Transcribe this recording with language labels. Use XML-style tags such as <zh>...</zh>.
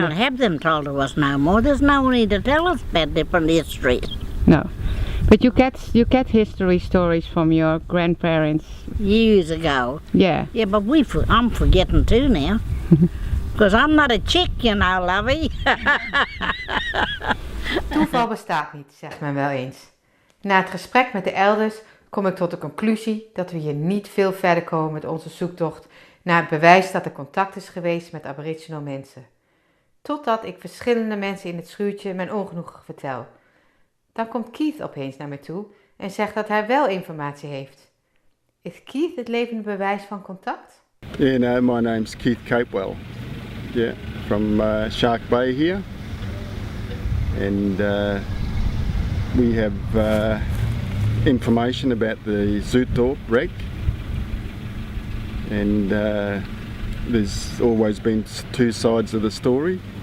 <en>don't have them told to us no more. There's no need to tell us about different histories. No, but you get history stories from your grandparents. Years ago. Yeah. Yeah, but I'm forgetting too now. Because I'm not a chick, you know, lovey.</en> <nl>Toeval bestaat niet, zegt men wel eens. Na het gesprek met de elders kom ik tot de conclusie dat we hier niet veel verder komen met onze zoektocht naar het bewijs dat er contact is geweest met Aboriginal mensen. Totdat ik verschillende mensen in het schuurtje mijn ongenoegen vertel. Dan komt Keith opeens naar me toe en zegt dat hij wel informatie heeft. Is Keith het levende bewijs van contact?</nl> <en>Yeah, no, my name's Keith Capewell. Yeah, from Shark Bay here. And we have information about the Zootdorp wreck. And there's always been two sides of the story.</en>